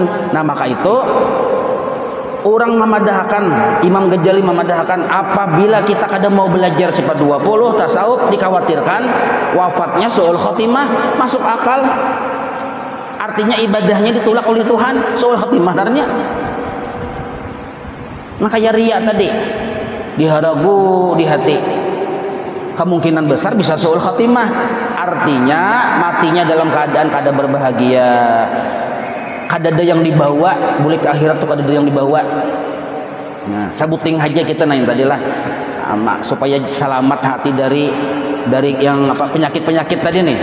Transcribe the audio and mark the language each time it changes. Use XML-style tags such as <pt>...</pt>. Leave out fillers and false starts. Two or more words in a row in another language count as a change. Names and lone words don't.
<id>Nah maka itu orang memadahkan, Imam Ghazali memadahkan, apabila kita kadang mau belajar sifat 20 tasawuf, dikhawatirkan wafatnya su'ul khotimah. Masuk akal, artinya ibadahnya ditolak oleh Tuhan, su'ul khotimah darnya. Makanya riya tadi diharagu di hati, kemungkinan besar bisa su'ul khotimah, artinya matinya dalam keadaan kada berbahagia.</id> <bjn>Kadada yang dibawa boleh ke akhirat tuh, kadada yang dibawa. Nah, sabuting aja kita nain tadilah supaya selamat hati dari yang apa penyakit tadi nih.</bjn>